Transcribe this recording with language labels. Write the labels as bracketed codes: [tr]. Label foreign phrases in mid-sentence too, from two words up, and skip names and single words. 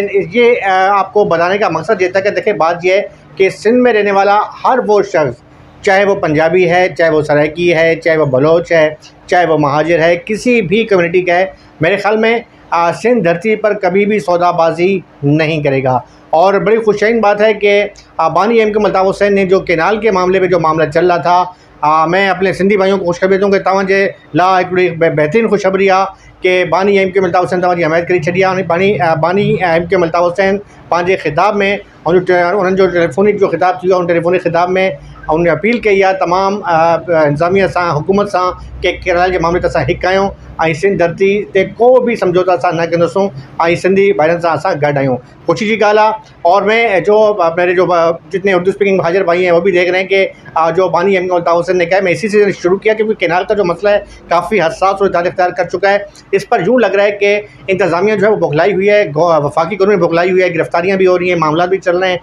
[ur] یہ آپ کو بتانے کا مقصد یہ تھا کہ دیکھیے، بات یہ ہے کہ سندھ میں رہنے والا ہر وہ شخص، چاہے وہ پنجابی ہے، چاہے وہ سرائیکی ہے، چاہے وہ بلوچ ہے، چاہے وہ مہاجر ہے، کسی بھی کمیونٹی کا ہے، میرے خیال میں سندھ دھرتی پر کبھی بھی سودابازی نہیں کرے گا. اور بڑی خوشہائن بات ہے کہ بانی ایم کے الطاف حسین نے جو کینال کے معاملے پے جو معاملہ چل رہا تھا، میں اپنے سندھی بھائیوں کو خوشخبری دوں کہ [sd] तव्हांजे ला हिकिड़ी बेहतरीन खुशखबरी आहे कि बानी एम.के अल्ताफ़ हुसैन तव्हांजी हमायत करी छॾी आहे। बानी एम.के अल्ताफ़ हुसैन पंहिंजे ख़िताब में उन्हनि जो टेलीफोनिक जो ख़िताब थी, उन टेलीफोनिक ख़िताब में उन्हें अपील कई आहे तमामु इंतज़ामिया सां, हुकूमत सां, कि केरल जे मामले ते असां हिकु आहियूं ऐं सिंध धरती ते को भी समझौता असां न कंदासूं ऐं सिंधी भाइरनि सां असां गॾु आहियूं। ख़ुशी की ॻाल्हि आहे। [ur] اور میں جو میرے جو جتنے اردو اسپیکنگ حاضر بھائی ہیں وہ بھی دیکھ رہے ہیں کہ جو بانی ایم کے الطاف حسین نے کہا ہے، میں اسی سے شروع کیا کیونکہ کینال کا جو مسئلہ ہے کافی حساس اور تاریخ اختیار کر چکا ہے. اس پر یوں لگ رہا ہے کہ انتظامیہ جو ہے وہ بوکھلائی ہوئی ہے، وفاقی گورنمنٹ بوکھلائی ہوئی ہے، گرفتاریاں بھی ہو رہی ہیں، معاملہ بھی چل رہے ہیں.